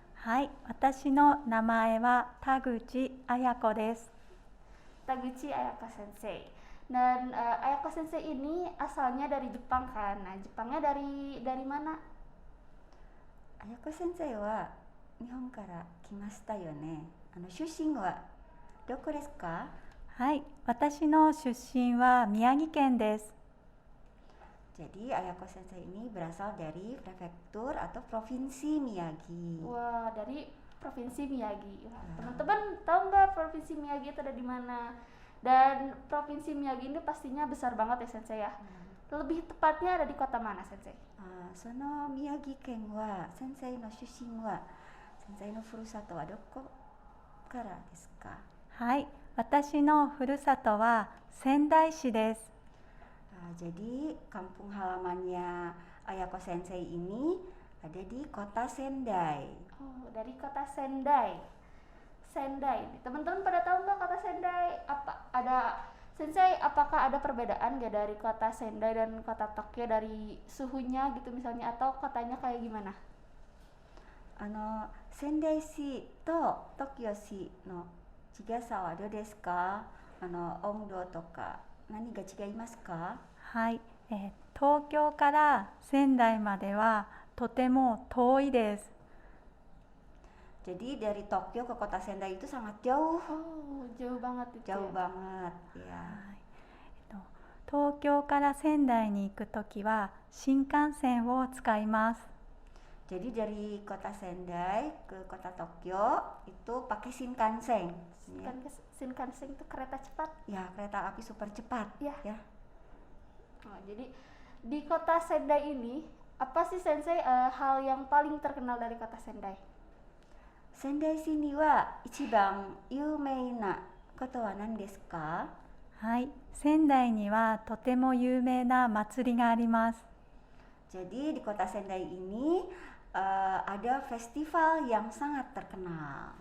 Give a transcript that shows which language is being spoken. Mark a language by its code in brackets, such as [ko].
[ja] はい、私の名前は田口彩子です。 Taguchi Ayako Sensei. [id] Dan Ayako Sensei ini asalnya dari Jepang kan? Nah, Jepangnya dari mana? [ja] Ayako Sensei wa Nihon kara kimashita yo ne. Shushin wa doko desu ka? はい、私の出身は宮城県です。 [id] Jadi Ayako Sensei ini berasal dari prefektur atau provinsi Miyagi. Wah, dari Provinsi Miyagi. Teman-teman tahu nggak Provinsi Miyagi itu ada di mana? Dan Provinsi Miyagi ini pastinya besar banget ya Sensei ya. Lebih tepatnya ada di kota mana Sensei? [ja] Sono Miyagi ken wa Sensei no shushin wa Sensei no furusato wa doko kara desu ka? はい、私のふるさとは仙台市です。 [id] Jadi kampung halamannya Ayako Sensei ini ada di kota Sendai. Oh, dari kota Sendai. Sendai. Teman-teman pada tahu nggak kota Sendai? Sensei, apakah ada perbedaan nggak dari kota Sendai dan kota Tokyo dari suhunya gitu misalnya atau kotanya kayak gimana? [ja] Sendai shi to Tokyo shi no chigasa wa do desu ka? Ondo toka nani ga chigaimasu ka? はい、東京から仙台まではとても遠いです。 [id] Jadi dari Tokyo ke kota Sendai itu sangat jauh. Oh, jauh banget itu. Jauh ya? banget, ya. [ja] 東京から仙台に行くときは新幹線を使います。 [id] Jadi dari kota Sendai ke kota Tokyo itu pakai Shinkansen. Shinkansen itu kereta cepat. Ya, kereta api super cepat. Ya. Ya. Oh, jadi di kota Sendai ini apa sih Sensei hal yang paling terkenal dari kota Sendai? [ja] Sendai shi ni wa ichiban yumei na koto wa nan desu ka? はい、仙台にはとても有名な祭りがあります。 [id] Jadi di kota Sendai ini ada festival yang sangat terkenal.